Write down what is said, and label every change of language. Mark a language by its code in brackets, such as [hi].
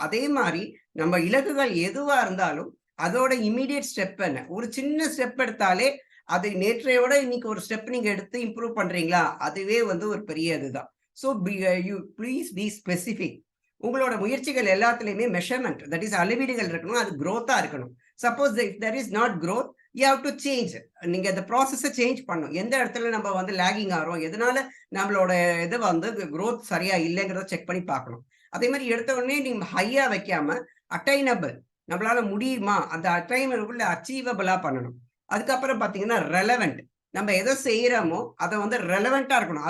[ta] அதே மாதிரி நம்ம இலக்குகள் எதுவா இருந்தாலும் அதோட இமீடியட் ஸ்டெப் என்ன, ஒரு சின்ன ஸ்டெப் எடுத்தாலே அது நேற்றையோட இன்னைக்கு ஒரு ஸ்டெப் நீங்க எடுத்து இம்ப்ரூவ் பண்றீங்களா, அதுவே வந்து ஒரு பெரிய இதுதான். [en] So you please be specific. [ta] உங்களோட முயற்சிகள் எல்லாத்துலயுமே மெஷர்மெண்ட், தட் இஸ் அளவீடுகள் இருக்கணும், அது growth-ஆ இருக்கணும். [en] Suppose if there is not growth, you have to change. [ta] நீங்க அந்த ப்ராசஸை சேஞ்ச் பண்ணணும். எந்த இடத்துல நம்ம வந்து லேகிங் ஆகிறோம், எதனால நம்மளோட இது வந்து growth சரியா இல்லைங்கிறத செக் பண்ணி பார்க்கணும். அதே மாதிரி எடுத்த உடனே நீங்க ஹையா வைக்காம அட்டைனபிள், நம்மளால முடியுமா, அந்த அட்டைனபிள் அச்சீவபிளா பண்ணணும். அதுக்கப்புறம் பாத்தீங்கன்னா ரெலவெண்ட், நம்ம எதை செய்யறோமோ அதை வந்து ரெலவெண்டா இருக்கணும்.